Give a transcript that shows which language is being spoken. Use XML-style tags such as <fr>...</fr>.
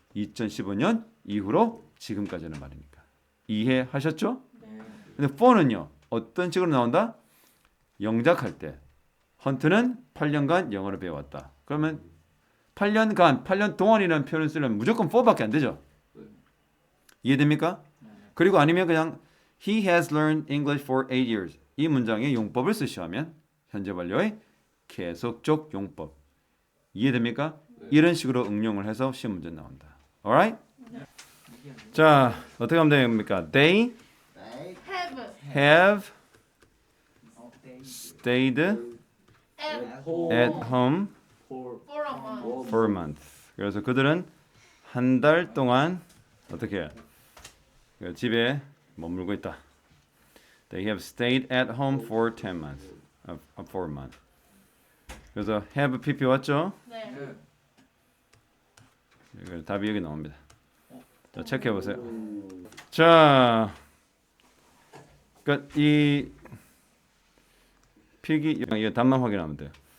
<ko>2015년 이후로 지금까지는 말이니까. 이해하셨죠? 네. 근데 for는요. 어떤 식으로 나온다? 영작할 때 헌트는 8년간 영어를 배워왔다. 그러면 8년 동안이라는 표현을 쓰려면 무조건 for밖에 안 되죠. 이해됩니까? 그리고 아니면 그냥</ko> <en>He has learned English for 8 years.</en> <ko>이 문장의 용법을 쓰시하면 현재 완료의 계속적 용법. 이해됩니까? 이런 식으로 응용을 해서 시험 문제 나온다. Alright? 자, 어떻게 하면 됩니까? They</ko> <en>have have stayed at home for a month. for a month.</en> <ko>그래서 그들은 한 달 동안 어떻게 해요? 집에 머물고 있다.</ko> <en>They have stayed at home for 10 months. For a month.</en> <ko>그래서 have pp 왔죠? 네. 답이 여기 나옵니다. 자, 체크해 보세요. 자, 그러니까 이 필기 이 답만 확인하면 돼요.</ko>